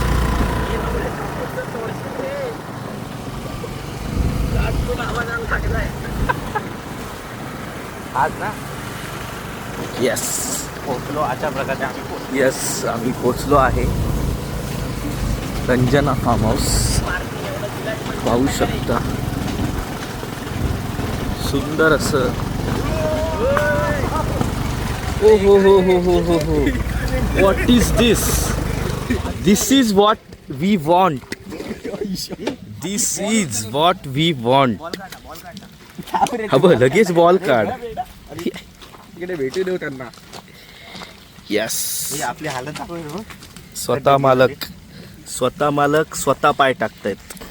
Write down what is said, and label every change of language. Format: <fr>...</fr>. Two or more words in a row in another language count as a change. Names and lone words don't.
<mr>आज ना येस पोचलो. अशा प्रकारे आम्ही पोचलो. येस आम्ही पोचलो आहे रंजना फार्म हाऊस. पाहू शकता सुंदर असं. ओ हो हो हो हो हो हो.</mr> <en>What is this? This is what we want. This is what we want.</en> <mr>हवं लगेच बॉल काढ. तिकडे भेटू देऊ त्यांना. यस, आपली हालत दाखव. स्वतः मालक स्वतः पाय टाकतायत.</mr>